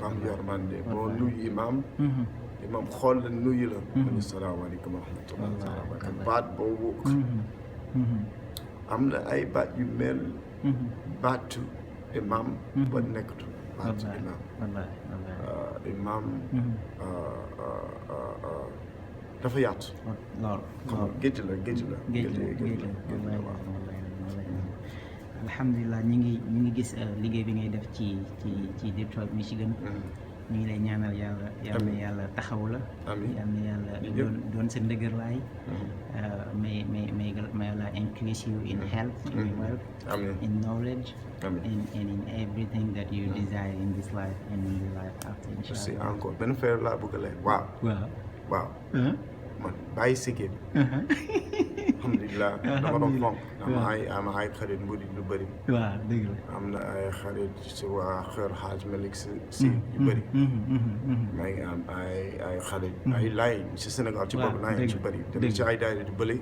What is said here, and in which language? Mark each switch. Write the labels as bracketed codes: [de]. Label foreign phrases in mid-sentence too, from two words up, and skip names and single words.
[wo] am yërmande boo nuyu imam imam xool la nuyu la mu ne [ar] السلام عليكم ورحمة الله تعالى وبركاته [wo] baat boobu am na ay baat yu mel baatu imam ba nekkatu baatu imam imam dafa yaatu lool géej la alhamdulilah ñu ngi gis liggéey bi ngay def ci Detroit Michigan ñu ngi lay ñaanal yàlla taxaw la yal na yàlla doon sa ndëgërlaay may la [en] increase you in health in wealth in knowledge and in everything that you desire in this life and in the life after inshallah [wo] encore benn feer laa bëgg a leen waaw man bàyyi sigéen alhamdulilah dama doon fonk am ay xarit mbir lu bëri waaw dëgg la am na ay xarit si waa Kër Hadj Malick si yu bëri maa ngi am ay xarit ay laay si Sénégal ci bopp laay ci bëri dem ci ay daayira di bële